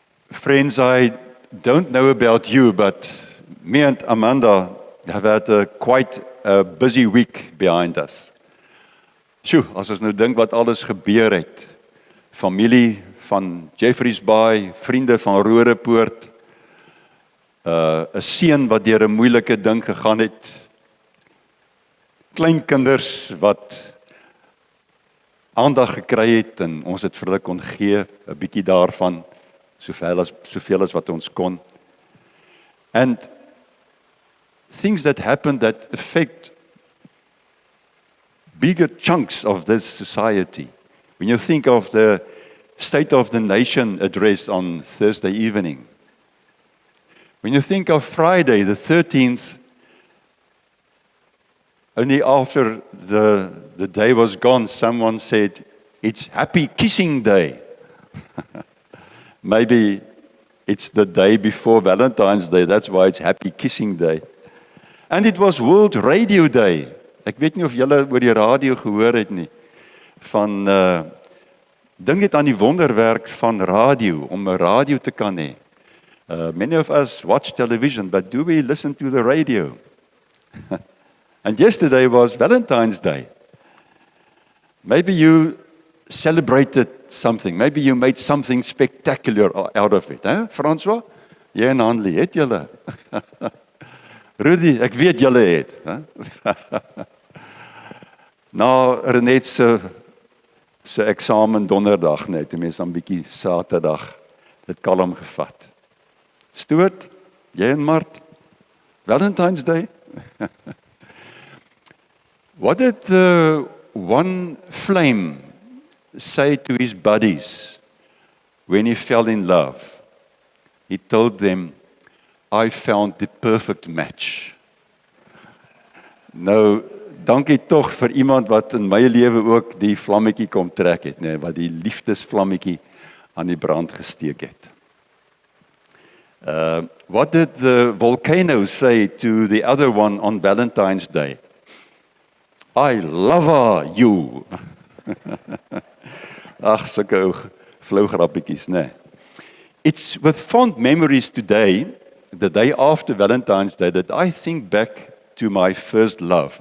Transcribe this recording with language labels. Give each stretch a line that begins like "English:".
English: Friends, I don't know about you, but me and Amanda have had quite a busy week behind us.
Afrikaans: Sjoe, as ons nou dink wat alles gebeur het. Familie van Jeffreys Bay, vriende van Rodepoort, 'n seun wat deur 'n moeilike ding gegaan het, kleinkinders wat aandag gekry het en ons het vir hulle kon gee, 'n bietjie daarvan, soveel as wat ons kon.
English: And things that happen that affect bigger chunks of this society. When you think of the State of the Nation address on Thursday evening, when you think of Friday the 13th, only after the day was gone, someone said, "It's Happy Kissing Day." Maybe it's the day before Valentine's Day, that's why it's Happy Kissing Day. And it was World Radio Day.
Afrikaans: Ek weet nie of julle oor die radio gehoor het nie, van dink dit aan die wonderwerk van radio, om 'n radio te kan hê.
English: Many of us watch television, but do we listen to the radio? And yesterday was Valentine's Day. Maybe you celebrated something. Maybe you made something spectacular out of it.
Afrikaans: François? Jy en Hanlie, het julle? Rudy, ek weet julle het. Na Renet se eksamen donderdag net, die mens dan bietjie Saterdag dit kalm gevat. Stoot, jy en Mart, Valentine's Day?
English: What did the one flame say to his buddies when he fell in love? He told them, "I found the perfect match."
Afrikaans: Nou, dankie tog vir iemand wat in my lewe ook die vlammetjie kom trek het, nee, wat die liefdesvlammetjie aan die brand gesteek het.
English: What did the volcano say to the other one on Valentine's Day? "I love you."
Afrikaans: Ag, sulke ou flou grappietjies, né?
English: It's with fond memories today, the day after Valentine's Day, that I think back to my first love.